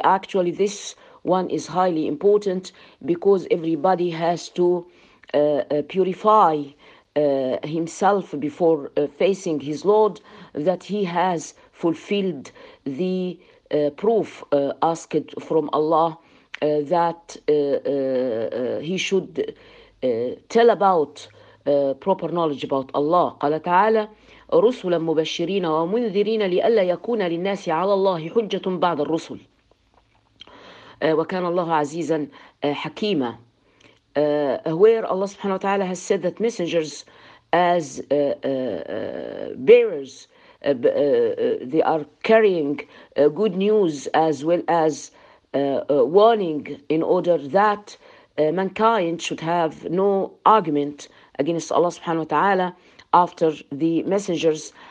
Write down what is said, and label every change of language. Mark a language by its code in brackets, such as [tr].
[en] Actually, this one is highly important because everybody has to purify himself before facing his Lord, that he has fulfilled the proof asked from Allah, that he should tell about proper knowledge about Allah. [ar] قال تعالى رسلا مبشرين ومنذرين لئلا يكون للناس على الله حجة بعد الرسل وكان الله عزيزا حكيما. [en] Where Allah subhanahu wa ta'ala has said that messengers as bearers, they are carrying good news as well as warning, in order that mankind should have no argument against Allah subhanahu wa ta'ala after the messengers.